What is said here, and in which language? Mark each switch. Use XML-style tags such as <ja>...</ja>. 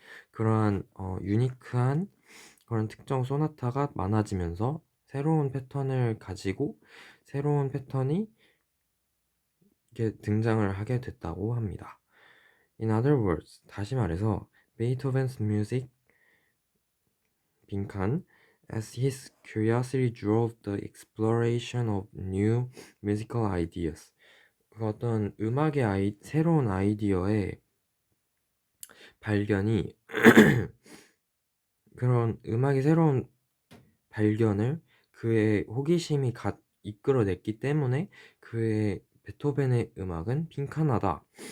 <ko>그러한 유니크한 그런 특정 소나타가 많아지면서 새로운 패턴을 가지고 새로운 패턴이 이렇게 등장을 하게 됐다고 합니다.</ko> <en>In other words,</en> <ko>다시 말해서</ko> <en>Beethoven's music</en> <ko>빈칸</ko> <en>as his curiosity drove the exploration of new musical ideas.</en> <ko>그 어떤 새로운 아이디어의 발견이 그런 음악의 새로운 발견을 그의 호기심이 이끌어냈기 때문에 그의 베토벤의 음악은 빈칸하다.</ko>